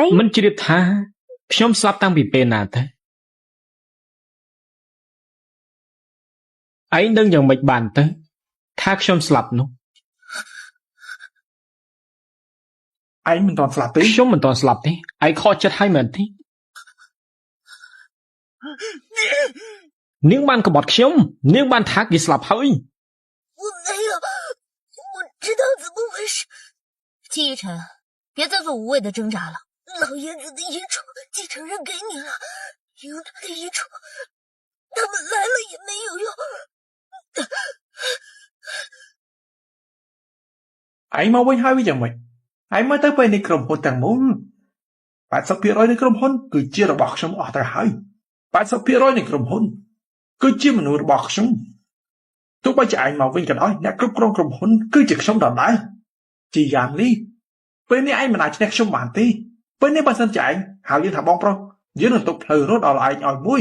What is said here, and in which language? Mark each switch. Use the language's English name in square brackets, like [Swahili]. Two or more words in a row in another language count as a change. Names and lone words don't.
[Khmer] មិនជ្រាបថាខ្ញុំស្លាប់តាំងពីពេលណាទៅឯងដឹងយ៉ាងម៉េចបានទៅថាខ្ញុំស្លាប់នោះ ឯងមិនទាន់ស្លាប់ទេ ខ្ញុំមិនទាន់ស្លាប់ទេឯងខកចិត្តហើយមែនទេនាងបានក្បត់ខ្ញុំនាងបានថាគេស្លាប់ហើយ [Chinese] 我没有，我知道怎么回事。季一晨，别再做无谓的挣扎了。老爷子的遗嘱继承人给你了，用他的遗嘱，他们来了也没有用。 [Khmer] ឯងមកវិញហើយវាយ៉ាងម៉េចឯងមើលទៅពេលនេះក្រុមហ៊ុនទាំងមូល 80% នៃក្រុមហ៊ុនគឺជារបស់ខ្ញុំអស់ទៅហើយ 80% នៃក្រុមហ៊ុនគឺជាមនុស្សរបស់ខ្ញុំទោះបីជាឯងមកវិញក៏ដោយអ្នកគ្រប់គ្រងក្រុមហ៊ុនគឺជាខ្ញុំដដែលជាយ៉ាងនេះពេលនេះឯងមិនអាចឈ្នះខ្ញុំបានទេពេលនេះបើសិនជាឯងហៅយើងថាបងប្រុសយើងនឹងទុកផ្លូវរត់ដល់ឯងឲ្យមួយ